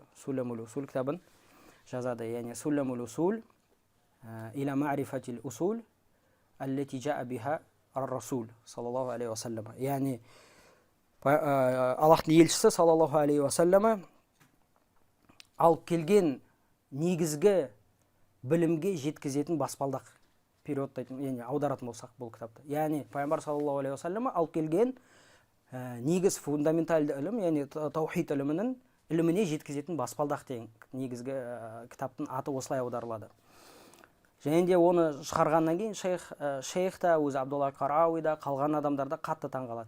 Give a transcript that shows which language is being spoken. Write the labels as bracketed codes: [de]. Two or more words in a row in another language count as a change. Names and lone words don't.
[kk] Сулламул Усул кітабын жазады, яғни Сулламул Усул иля ма'рифатил усул аллати жаа биха ар-расул [ar] صلى الله عليه وسلم. [kk] Яғни Аллахтың елшісі [ar] صلى الله عليه وسلم [kk] алып келген негізгі білімге жеткізетін баспалдақ, периодтайтын, яғни аударатын болсақ бұл кітапты. Яғни пайғамбар [ar] صلى الله عليه وسلم [kk] алып келген негіз фундаменталды ілім, яғни таухид іліміне жеткізетін баспалдақ деген негізгі кітаптың аты осылай аударылады. Және де оны шығарғаннан кейін шейх та, өзі Абдулла әл-Қарауи да, қалған адамдар да қатты таңғалады.